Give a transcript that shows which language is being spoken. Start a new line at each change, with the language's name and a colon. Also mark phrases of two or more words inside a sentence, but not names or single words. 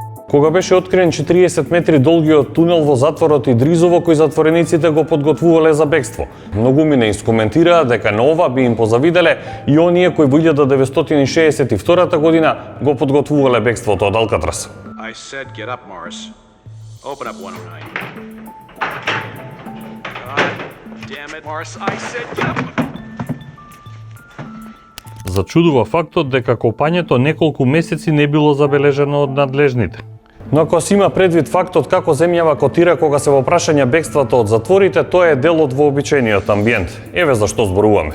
Macedonian: Кога беше откриен 40 метри долгиот тунел во затворот Идризово, кој затворениците го подготвувале за бегство. Многумина искоментираа дека на ова би им позавиделе и оние кои во 1962 година го подготвувале бегството од Алкатрас.
English: I said get up, Morris. Open up 109. God damn it, Morris. I said get up.
Macedonian: Зачудува фактот дека копањето неколку месеци не било забележано од надлежните. Но ако се има предвид фактот како земјава котира кога се во прашање бегството од затворите, тоа е дел од вообичаениот амбиент. Еве зашто зборуваме.